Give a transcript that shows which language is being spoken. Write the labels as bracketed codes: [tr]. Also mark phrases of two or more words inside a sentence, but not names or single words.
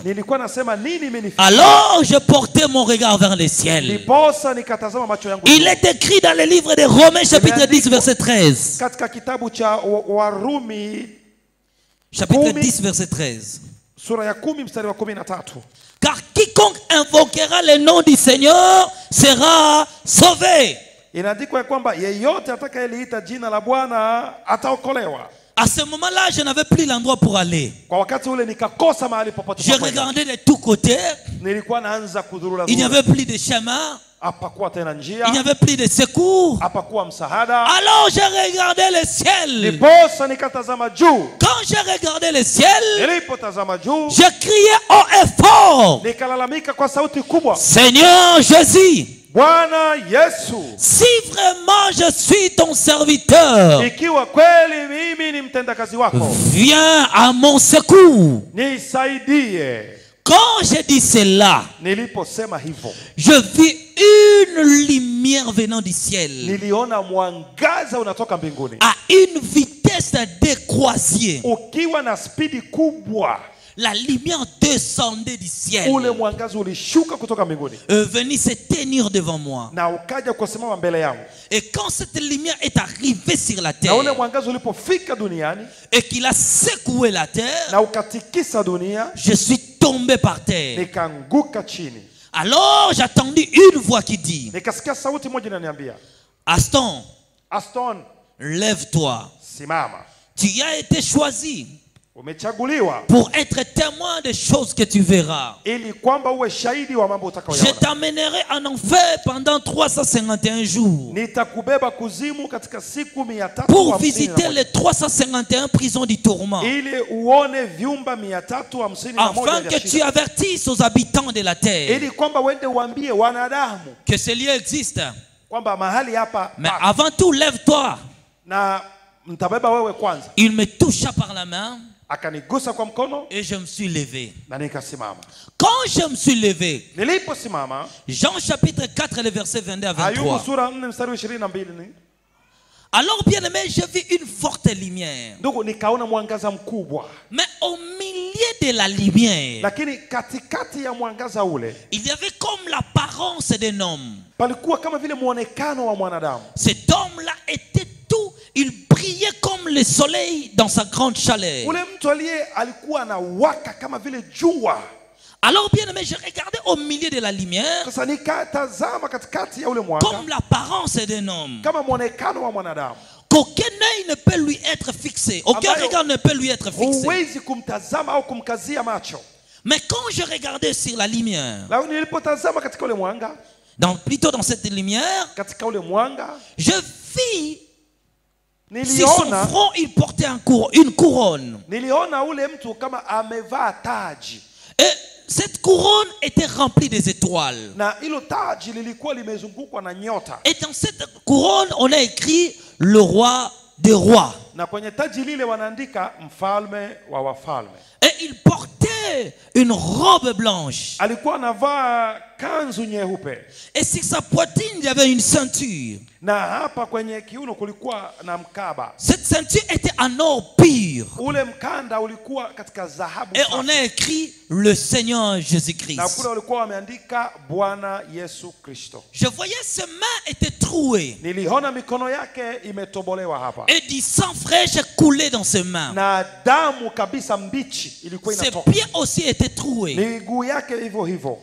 [sw] Nilikuwa nasema nini imenifikia. [fr] Alors je portais mon regard vers le ciel. [sw] Niposa nikatazama macho yangu. [fr] Il est écrit dans le livre de Romains chapitre 10 verset 13. [sw] Katika kitabu cha Warumi [fr] Chapitre [sw] Kumi. [fr] 10 verset 13. [sw] sura ya 10 mstari wa 13. [fr] Car quiconque invoquera le nom du Seigneur sera sauvé. [sw] Inaandikwa ya kwamba yeyote atakayeliita jina la Bwana ataokolewa. [fr] À ce moment-là, je n'avais plus l'endroit pour aller. [sw] Kwa wakati ule nikakosa mahali popote [fr] Je [sw] pa kwenda. [fr] regardais de tous côtés. [sw] Nilikuwa naanza kudhurura. [fr] Il n'y avait plus de chemin. [sw] Hapakuwa tena [fr] Il n'y [sw] njia. [fr] avait plus de secours. [sw] Hapakuwa msaada. [fr] Alors je regardais le ciel. [sw] Niposa nikatazama juu. [fr] Quand je regardais le ciel, [sw] Nilipotazama juu, [fr] je criais haut et fort. [sw] nikalalamika kwa sauti kubwa, [fr] Seigneur Jésus, [sw] Bwana Yesu, [fr] si vraiment je suis ton serviteur, [sw] ikiwa kweli mimi ni mtendakazi wako, [fr] viens à mon secours. [sw] nisaidie. [fr] Quand je dis cela, [sw] Niliposema hivyo, [fr] je vis une lumière venant du ciel [sw] niliona mwangaza unatoka mbinguni [fr] à une vitesse décroissée. [sw] ukiwa na spidi kubwa. [fr] La lumière descendait du ciel, [sw] Ule mwangaza ulishuka kutoka mbinguni [fr] venait se tenir devant moi. [sw] na ukaja kusimama mbele yangu. [fr] Et quand cette lumière est arrivée sur la [sw] Na [fr] terre [sw] ule mwangaza ulipofika duniani [fr] et qu'il a secoué la terre, [sw] na ukatikisa dunia, [fr] je suis tombé par terre. [sw] nikaanguka chini. [fr] Alors j'attendis une voix qui dit, [sw] Nikasikia sauti moja inaniambia, Aston, Aston, [fr] lève-toi. [sw] simama. [fr] Tu as été choisi [sw] Umechaguliwa [fr] pour être témoin des choses que tu verras. [sw] ili kwamba uwe shahidi wa mambo [fr] Je [sw] utakayoyaona. [fr] t'amènerai en enfer pendant 351 jours [sw] Nitakubeba kuzimu katika siku 351 [fr] pour visiter les 351 prisons du tourment, [sw] ili uone vyumba 351 [fr] afin [sw] vya [fr] que tu [sw] shida. [fr] avertisses aux habitants de la terre [sw] Ili kwamba uende uambie wanadamu [fr] que ce lieu existe. [sw] kwamba mahali hapa [fr] Mais [sw] pa- [fr] avant tout, lève-toi. [sw] na mtabeba wewe kwanza. [fr] Il me toucha par la main [sw] Akanigusa kwa mkono [fr] et je me suis levé. [sw] na nikasimama. [fr] Quand je me suis levé, [sw] Niliposimama, [fr] Jean chapitre 4, le verset 22 à [sw] Ayubu 23. sura 4 mstari wa 22 ni [fr] Alors, bien aimé, j'ai vu une forte lumière. [sw] ndugu, nikaona mwangaza mkubwa, [fr] Mais au milieu de la lumière, [sw] lakini katikati ya mwangaza ule [fr] il y avait comme l'apparence d'un homme. [sw] palikuwa kama vile muonekano wa mwanadamu. [fr] Cet homme-là était tout, il brillait comme le soleil dans sa grande chaleur. [sw] Ule mtu alikuwa anawaka kama vile jua. [fr] Alors, bien aimé, je regardais au milieu de la lumière [sw] Sasa nikatazama katikati ya ule mwanga [fr] comme l'apparence d'un homme. [sw] kama muonekano wa mwanadamu. [fr] Qu'aucun œil ne peut lui être fixé. Aucun [sw] Ambayo [fr] regard ne peut lui être fixé. [sw] huwezi kumtazama au kumkazia macho. [fr] Mais quand je regardais sur la lumière, [sw] Lakini nilipotazama katika ule mwanga, [fr] plutôt dans cette lumière, [sw] katika ule mwanga [fr] je vis sur son [sw] niliona [fr] front, il portait une couronne. [sw] niliona ule mtu kama amevaa taji, [fr] Et cette couronne était remplie des étoiles. [sw] na hilo taji lilikuwa limezungukwa na nyota. [fr] Et dans cette couronne, on a écrit le roi des rois. [sw] Na kwenye taji lile wanaandika mfalme wa wafalme. [fr] Et il portait une robe blanche. [sw] Alikuwa anavaa kanzu nyeupe. [fr] Et sur sa poitrine, il y avait une ceinture. [sw] Na hapa kwenye kiuno kulikuwa na mkaba. [fr] Cette ceinture était en or pur. [sw] Ule mkanda ulikuwa katika dhahabu. [fr] Et on a écrit le Seigneur Jésus-Christ. [sw] Na kule walikuwa wameandika Bwana Yesu Kristo. [fr] Je voyais ses mains étaient trouées. [sw] Niliona mikono yake imetobolewa hapa. [fr] Et du sang fraîche coulait dans ses mains. [sw] Na damu kabisa mbichi ilikuwa [fr] Ses [sw] inatoka. [fr] pieds aussi étaient troués. [sw] Miguu yake hivyo hivyo.